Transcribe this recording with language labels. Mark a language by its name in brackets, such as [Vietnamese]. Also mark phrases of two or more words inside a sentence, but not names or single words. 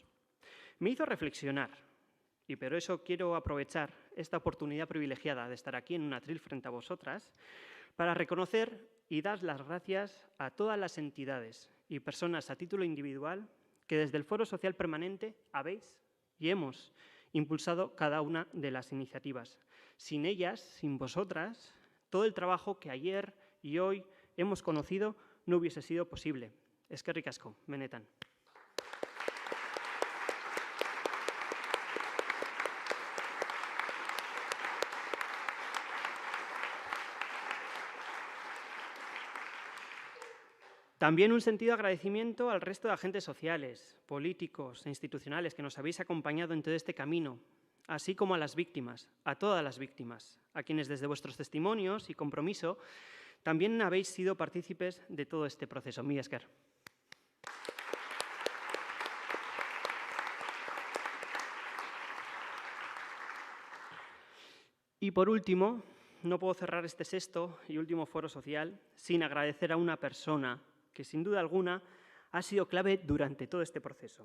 [Spanish] Me hizo reflexionar, y por eso quiero aprovechar esta oportunidad privilegiada de estar aquí en un atril frente a vosotras, para reconocer y dar las gracias a todas las entidades y personas a título individual que desde el Foro Social Permanente habéis y hemos impulsado cada una de las iniciativas. Sin ellas, sin vosotras, todo el trabajo que ayer y hoy hemos conocido no hubiese sido posible. [Basque] Eskerrik asko, benetan. [Spanish] También un sentido agradecimiento al resto de agentes sociales, políticos e institucionales que nos habéis acompañado en todo este camino, así como a las víctimas, a todas las víctimas, a quienes desde vuestros testimonios y compromiso también habéis sido partícipes de todo este proceso. [Basque] Mila esker. [Spanish] Y por último, no puedo cerrar este sexto y último foro social sin agradecer a una persona que sin duda alguna ha sido clave durante todo este proceso.